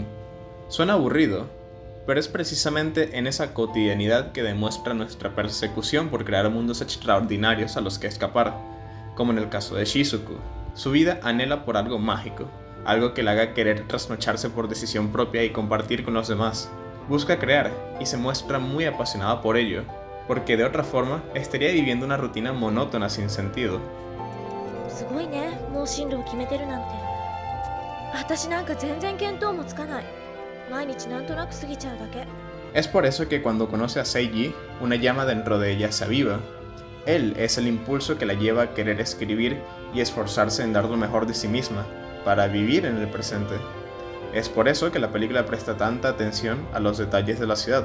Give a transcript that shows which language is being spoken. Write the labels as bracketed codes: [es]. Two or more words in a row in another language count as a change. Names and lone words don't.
[es] Suena aburrido, pero es precisamente en esa cotidianidad que demuestra nuestra persecución por crear mundos extraordinarios a los que escapar, como en el caso de Shizuku. Su vida anhela por algo mágico, algo que le haga querer trasnocharse por decisión propia y compartir con los demás. Busca crear y se muestra muy apasionada por ello, porque de otra forma estaría viviendo una rutina monótona sin sentido. [ja] すごいね、もう進路を決めてるなんて。私なんか全然見当もつかない。毎日なんとなく過ぎちゃうだけ。 [es] Es por eso que cuando conoce a Seiji, una llama dentro de ella se aviva. Él es el impulso que la lleva a querer escribir y esforzarse en dar lo mejor de sí misma, para vivir en el presente. Es por eso que la película presta tanta atención a los detalles de la ciudad.